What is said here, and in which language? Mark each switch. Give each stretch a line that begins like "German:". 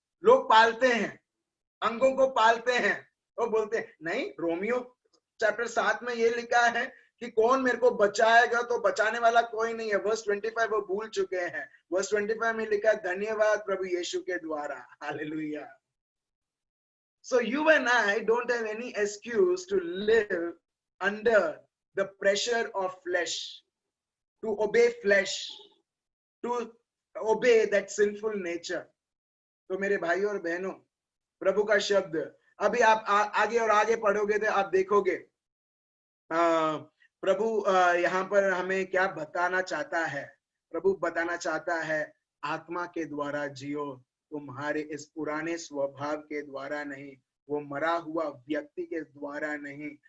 Hindi: लोग पालते हैं, अंगों को पालते हैं, वो बोलते हैं नहीं, रोमियो चैप्टर 7 में ये लिखा है कि कौन मेरे को बचाएगा, तो बचाने वाला कोई नहीं है। वर्स 25 वो भूल चुके हैं। वर्स 25 में लिखा धन्यवाद प्रभु यीशु के द्वारा। Hallelujah.
English: So you and I don't have any excuse to live under the pressure of flesh, to obey flesh. to obey that sinful nature.
Hindi: तो मेरे भाइयों और बहनों, प्रभु का शब्द अभी आप आगे और आगे पढ़ोगे तो आप देखोगे प्रभु यहाँ पर हमें क्या बताना चाहता है। प्रभु बताना चाहता है आत्मा के द्वारा जियो, तुम्हारे इस पुराने स्वभाव के द्वारा नहीं, वो मरा हुआ व्यक्ति के द्वारा नहीं।